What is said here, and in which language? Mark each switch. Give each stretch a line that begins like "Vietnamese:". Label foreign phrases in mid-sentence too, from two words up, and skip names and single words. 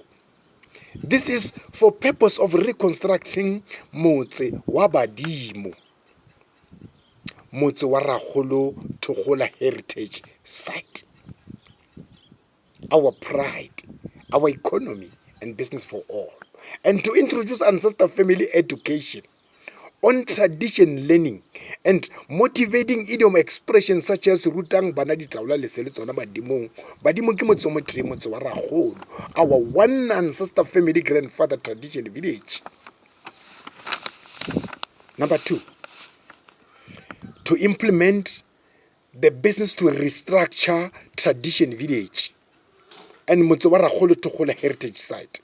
English: This is for purpose of reconstructing Motse wa Badimo, Motse wa Rakgolo Togola heritage site. Our pride, our economy and business for all. And to introduce ancestor family education on tradition learning and motivating idiom expressions such as
Tswana: rutang bana ditaola lesele tsona badimong. Badimong ke motse mo tre Motse wa Rakgolo,
English: our one ancestor family grandfather tradition village. Number two, to implement the business to restructure tradition village and Motse wa Rakgolo Togola heritage site.